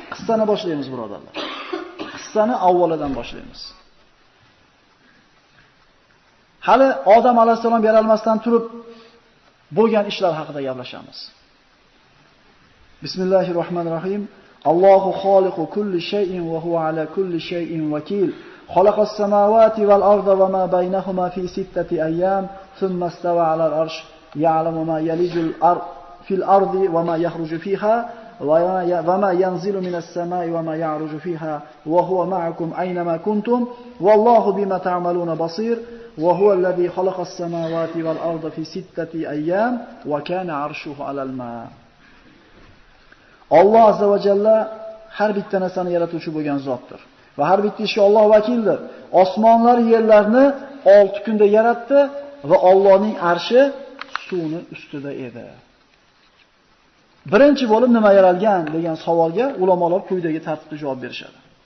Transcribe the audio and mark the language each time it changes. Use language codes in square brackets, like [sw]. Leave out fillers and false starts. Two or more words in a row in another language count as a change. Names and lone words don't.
[uz] Qissani boshlaymiz, birodarlar. Qissani avvalidan boshlaymiz. Hali Odam alayhisalom yaralmasdan turib bo'lgan ishlar haqida gaplashamiz. [ar] Bismillahirrohmanirrohim. الله خالق كل شيء وهو على كل شيء وكيل. خلق السماوات والأرض وما بينهما في ستة أيام ثم استوى على العرش يعلم ما يلج في الأرض وما يخرج فيها وما ينزل من السماء وما يعرج فيها وهو معكم أين ما كنتم والله بما تعملون بصير. وهو الذي خلق السماوات والأرض في 6 أيام وكان عرشه على الماء. [uz] Alloh [ar] عز وجل [uz] har bitta narsani yaratuvchi bo'lgan zotdir va har bitta ishga Alloh vakildir. Osmonlar yerlarni 6 kunda yaratdi va Allohning arshi suvning ustida edi. Birinchi bo'lib nima yaralgan degan savolga ulamolar quyidagi tartibda javob berishadi.